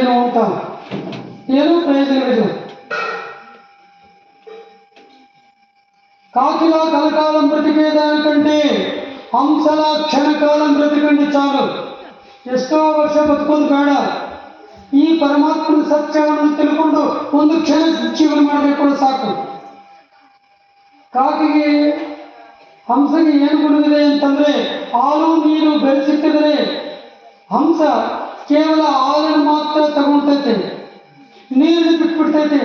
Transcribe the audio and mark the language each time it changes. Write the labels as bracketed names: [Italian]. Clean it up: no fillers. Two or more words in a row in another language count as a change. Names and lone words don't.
[Kannada] ಆಯ್ತಾ? ಏನೂ ಪ್ರಯೋಜನವಿಲ್ಲ. [Telugu] కాకిలా కలకాలం బ్రతికేదానికంటే హంసల క్షణకాలం బ్రతికండి చాలు. [Kannada] ಎಷ್ಟೋ ವರ್ಷ ಬದುಕೋದು ಬೇಡ. ಈ ಪರಮಾತ್ಮನ ಸತ್ಯವನ್ನು ತಿಳ್ಕೊಂಡು ಒಂದು ಕ್ಷಣ ಜೀವನ ಮಾಡಬೇಕು ಸಾಕು. ಕಾಕಿಗೆ ಹಂಸಗೆ ಏನು ಗುಣವಿದೆ ಅಂತಂದ್ರೆ, ಹಾಲು ನೀರು ಬೆರೆಸಿಟ್ಟಿದ್ರೆ ಹಂಸ ಕೇವಲ ಹಾಲನ್ನು ಮಾತ್ರ ತಗೊಳ್ತೈತೆ, ನೀರನ್ನು ಬಿಟ್ಬಿಡ್ತೈತೆ.